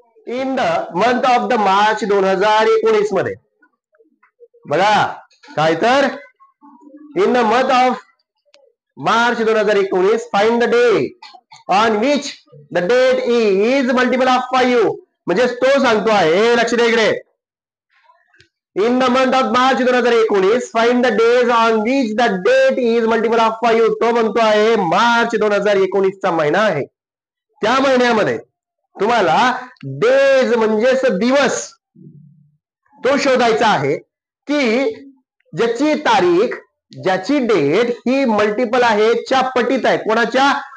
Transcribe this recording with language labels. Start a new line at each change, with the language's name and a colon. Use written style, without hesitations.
English: in the month of the March 2019
Marathi: मध्ये बघा काय तर
English: In the month of March 2019 find the day on which the date is multiple of 5.
Marathi: म्हणजे तो सांगतो आहे, लक्ष द्या इकडे.
English: In the month of March 2019 find the days on which the date is multiple of 5.
Marathi: तो म्हणतो आहे मार्च 2019 चा महिना आहे. त्या महिन्यामध्ये तुम्हाला डेज म्हणजेच दिवस तो शोधायचा आहे की ज्याची तारीख, ज्याची डेट ही मल्टिपल आहे, च्या पटीत आहे. कोणाच्या?